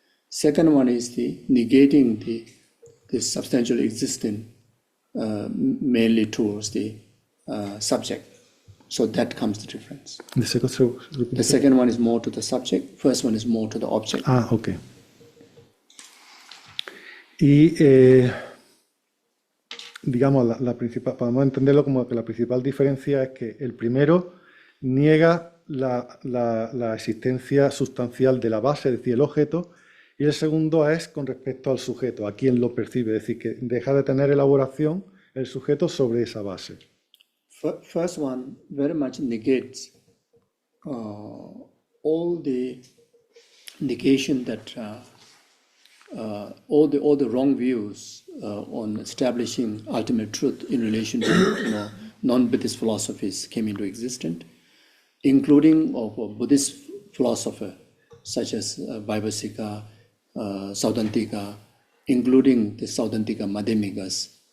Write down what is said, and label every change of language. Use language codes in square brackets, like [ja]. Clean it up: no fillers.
[en] Second one is the negating the substantial existence mainly towards the subject. So that comes the difference. The second one is more to the subject, first one is more to the object. Ah, ok. [es] Y digamos, la principal, podemos entenderlo como que la principal diferencia es que el primero niega la existencia sustancial de la base, es decir, el objeto, y el segundo es con respecto al sujeto, a quien lo percibe, es decir, que deja de tener elaboración el sujeto sobre esa base. [en] First one very much negates all the negation that all the wrong views on establishing ultimate truth in relation to non-Buddhist philosophies came into existence, including of a Buddhist philosopher such as Vaibhasika, Saudantika, including the Saudantika Madhyamikas.